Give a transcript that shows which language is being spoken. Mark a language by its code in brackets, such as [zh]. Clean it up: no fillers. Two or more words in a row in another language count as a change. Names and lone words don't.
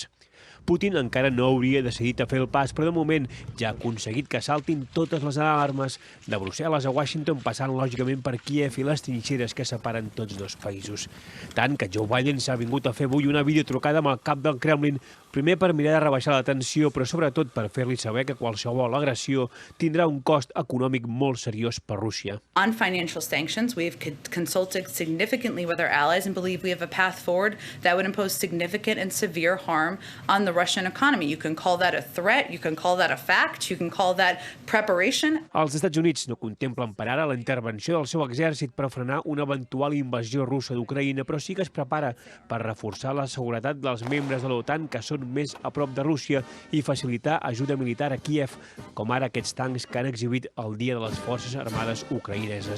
[ca] Putin encara no hauria decidit a fer el pas, però de moment ja ha aconseguit que saltin totes les alarmes, de Brussel·les a Washington, passant lògicament per Kíev i les trinxeres que separen tots dos països. Tant que Joe Biden s'ha vingut a fer avui una videotrucada amb el cap del Kremlin, primer per mirar de rebaixar la tensió, però sobretot per fer-li saber que qualsevol agressió tindrà un cost econòmic molt seriós per Rússia. [en] On financial sanctions, we've consulted significantly with our allies and believe we have a path forward that would impose significant and severe harm on the Russian economy. You can call that a threat, you can call that a fact, you can call that preparation. [ca] Els Estats Units no contemplen per ara la intervenció del seu exèrcit per frenar una eventual invasió russa d'Ucraïna, però sí que es prepara per reforçar la seguretat dels membres de l'OTAN que són més a prop de Rússia i facilitar ajuda militar a Kíev, com ara aquests tancs que han exhibit el Dia de les Forces Armades ucraïneses.